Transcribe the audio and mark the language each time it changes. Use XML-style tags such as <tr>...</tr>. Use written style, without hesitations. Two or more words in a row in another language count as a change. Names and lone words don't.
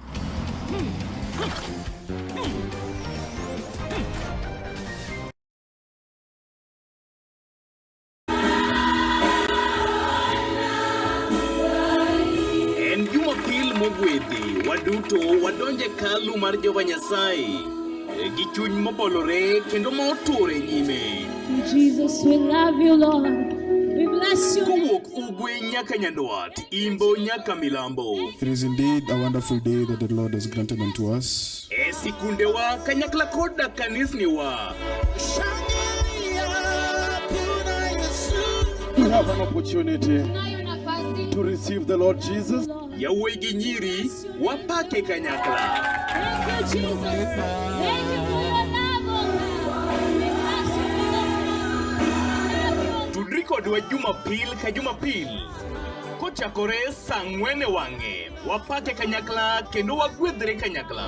<luo>En Jumapil mogwedhi, waduto wadonje kalu mar Jehova Nyasaye gi chuny mobolore kendo motore nyime.</luo> <en>Jesus, we love you, Lord. We bless you.</en> <luo>Kowuok ugwe nyaka nyandwat, imbo nyaka milambo.</luo> <en>It is indeed a wonderful day that the Lord has granted unto us.</en> <luo>E sikundewa kanyakla koda kanisniwa.</luo> <en>We have an opportunity to receive the Lord Jesus.</en> <luo>Yawuoyi gi nyiri, wapake kanyakla.</luo> <en>Thank you, Jesus. Thank you for your love, oh God. We bless you, Lord.</en> <luo>Tudri kodwa Jumapil ka Jumapil. Kochakore saa 4 wang'e, wapake kanyakla kendo wagwedhre kanyakla.</luo>